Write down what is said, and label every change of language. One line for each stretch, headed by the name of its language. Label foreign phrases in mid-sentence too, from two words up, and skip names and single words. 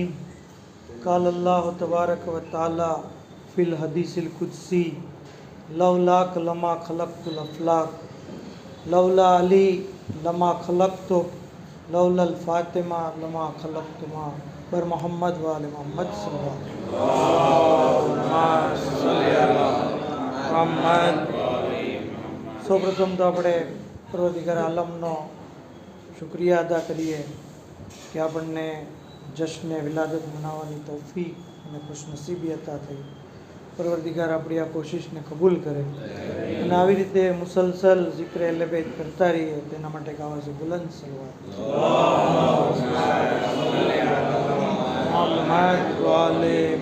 Arabic: قال الله تبارك وتعالى في الحديث القدسي لولاك لما خلقت الأفلاك لولا علي لما خلقتك لولا فاطمة لما خلقتكما पर محمد وآل محمد صلى الله عليه وسلم.
Gujarati: સૌપ્રથમ તો આપણે પરવરદિગાર આલમનો શુક્રિયા અદા કરીએ કે આપણને જશ્ન વિલાદત મનાવવાની તૌફીક અને ખુશનસીબી અતા થઈ. પરવરદિગાર આપણી આ કોશિશને કબૂલ કરે અને આવી રીતે મુસલસલ ઝિક્ર અહલે બેત કરતા રહીએ તેના માટે એક આવાજ બુલંદ સલવાત.